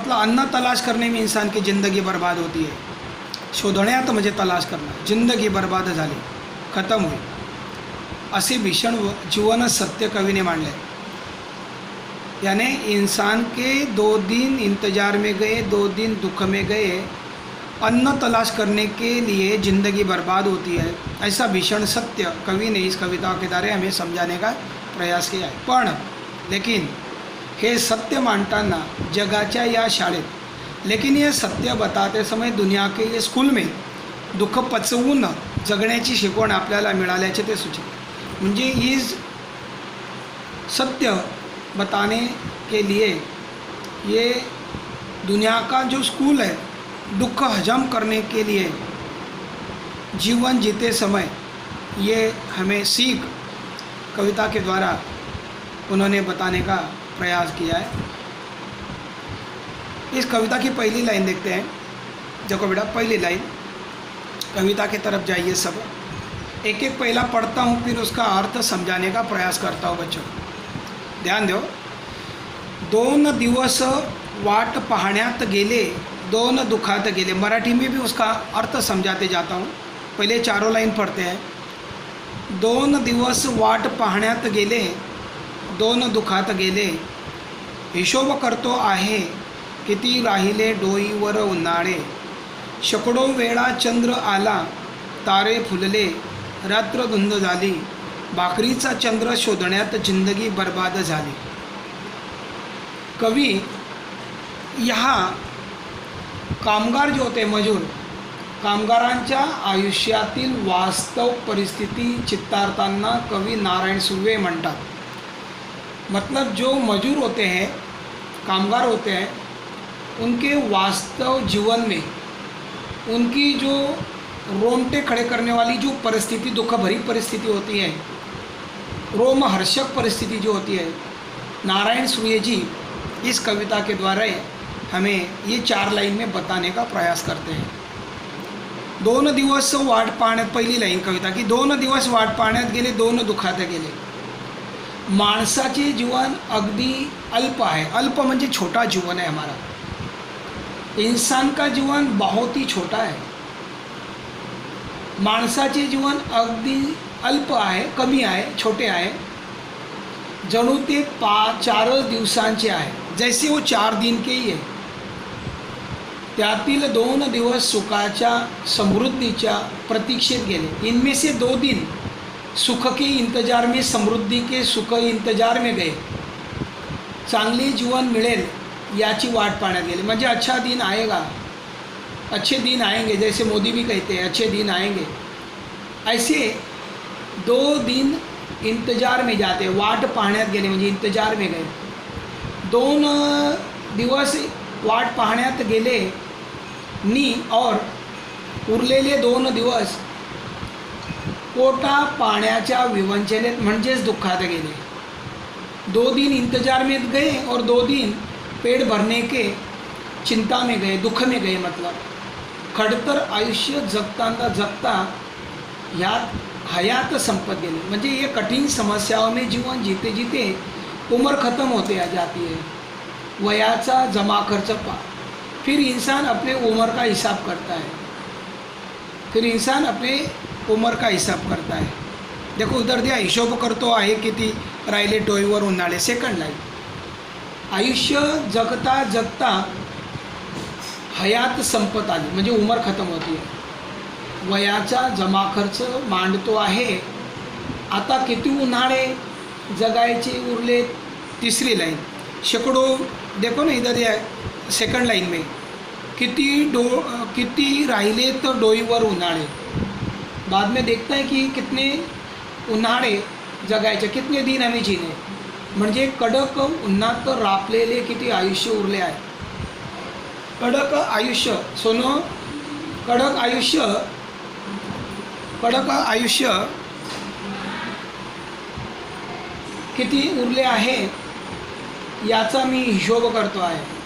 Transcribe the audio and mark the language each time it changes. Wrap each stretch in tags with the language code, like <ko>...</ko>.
<hi>मतलब अन्न तलाश करने में इंसान की ज़िंदगी बर्बाद होती है।</hi> <mr>शोधण्यात म्हणजे</mr> <hi>तलाश करना,</hi> <mr>जिंदगी बर्बाद झाली,</mr> <hi>खत्म हुई,</hi> <mr>असे भीषण जीवन सत्य</mr> <hi>कवि ने मांडले। यानी इंसान के 2 दिन इंतजार में गए, 2 दिन दुख में गए, अन्न तलाश करने के लिए ज़िंदगी बर्बाद होती है, ऐसा भीषण सत्य कवि ने इस कविता के द्वारे हमें समझाने का प्रयास किया है।</hi> <mr>पण लेकिन हे सत्य मांडताना जगाच्या या शाळेत,</mr> <hi>लेकिन ये सत्य बताते समय दुनिया के ये स्कूल में</hi> <mr>दुःख पचवून जगण्याची शिकवण आपल्याला मिळाल्याचे ते सूचित।</mr> <hi>म्हणजे इस सत्य बताने के लिए ये दुनिया का जो स्कूल है, दुख हजम करने के लिए जीवन जीते समय ये हमें सीख कविता के द्वारा उन्होंने बताने का प्रयास किया है। इस कविता की पहली लाइन देखते हैं। देखो बेटा, पहली लाइन, कविता की तरफ जाइए सब। एक एक पहला पढ़ता हूँ, फिर उसका अर्थ समझाने का प्रयास करता हूँ बच्चों। ध्यान दो।</hi> <mr>2 दिवस वाट पाहण्यात गेले, 2 दुखात गेले।</mr> <hi>मराठी में भी उसका अर्थ समझाते जाता हूँ। पहले चारों लाइन पढ़ते हैं।</hi> <mr>2 दिवस वाट पाहण्यात गेले, 2 दुखात गेले, हिशोब करतो आहे किती राहिले डोईवर उन्हाळे, शेकडो वेळा चंद्र आला, तारे फुलले, रात्र धुंद झाली, भाकरीचा चंद्र शोधण्यात जिंदगी बर्बाद झाली।</mr> <hi>कवी यहाँ कामगार जो होते मजूर,</hi> <mr>कामगारांच्या आयुष्यातील वास्तव परिस्थिती चित्तारताना कवी नारायण सुर्वे म्हणतात।</mr> <hi>मतलब जो मजूर होते हैं, कामगार होते हैं, उनके वास्तव जीवन में उनकी जो रोंगटे खड़े करने वाली जो परिस्थिति, दुख भरी परिस्थिति होती है, रोमहर्षक परिस्थिति जो होती है, नारायण सुर्वे जी इस कविता के द्वारा हमें ये 4 लाइन में बताने का प्रयास करते हैं।</hi> <mr>2 दिवस वाट पाहण्यात, पहिली लाईन कविता की 2 दिवस वाट पाहण्यात गेले, 2 दुखात गेले। माणसाचे जीवन अगदी अल्प है। अल्प म्हणजे छोटा जीवन है हमारा।</mr> <hi>इंसान का जीवन बहुत ही छोटा है।</hi> <mr>माणसाचे जीवन अगदी अल्प आहे, कमी आहे, छोटे आहे। जणू ते 4 दिवसांचे आहे,</mr> <hi>जैसे वो 4 दिन के ही है।</hi> <mr>त्यातील 2 दिवस सुखाच्या समृद्धीच्या प्रतीक्षेत गेले।</mr> <hi>इनमें से 2 दिन सुख के इंतजार में, समृद्धि के सुख इंतजार में गए।</hi> <mr>चांगले जीवन मिळेल याची वाट पाहण्यात गेले।</mr> <hi>म्हणजे अच्छा दिन आएगा, अच्छे दिन आएंगे, जैसे मोदी भी कहते हैं अच्छे दिन आएंगे। ऐसे 2 दिन इंतजार में जाते,</hi> <mr>वाट पाहण्यात गेले म्हणजे</mr> <hi>इंतजार में गए।</hi> <mr>2 दिवस वाट पाहण्यात गेले नी और उरलेले 2 दिवस पोटा पाण्याच्या विवंचनेत म्हणजेच दुःखात गेले।</mr> <hi>2 दिन इंतजार में गए और 2 दिन पेट भरने के चिंता में गए, दुख में गए।</hi> <mr>मतलब खडतर आयुष्य जगताना जगता यात हयात संपत गेले।</mr> <hi>म्हणजे ये कठिन समस्याओं में जीवन जीते जीते उम्र ख़त्म होते आ जाती है।</hi> <mr>वयाचा जमा खर्च</mr> <hi>फिर इंसान अपने उम्र का हिसाब करता है, फिर इंसान अपने उम्र का हिसाब करता है। देखो उधर दिया,</hi> <mr>हिशोब करतो आहे किती राहिले डोईवर उन्हाळे। सेकंड लाईन, आयुष्य जगता जगता हयात संपत आली म्हणजे उमर खतम होती आहे। वयाचा जमा खर्च मांडतो आहे, आता किती उन्हाळे जगायचे उरले।</mr> <hi>तीसरी लाइन, शेकडो, देखो ना इधर ये सेकंड लाइन में,</hi> <mr>किती राहिले तो डोईवर उन्हाळे।</mr> <hi>बाद में देखता है कि कितने</hi> <mr>उन्हाळे जगायचे,</mr> <hi>कितने दिन हमें जीने।</hi> <mr>म्हणजे कडक उन्हात रापलेले किती आयुष्य उरले आहे। कडक आयुष्य, सोनो, कडक आयुष्य किती उरले आहे याचा मी हिशोब करतो आहे।</mr>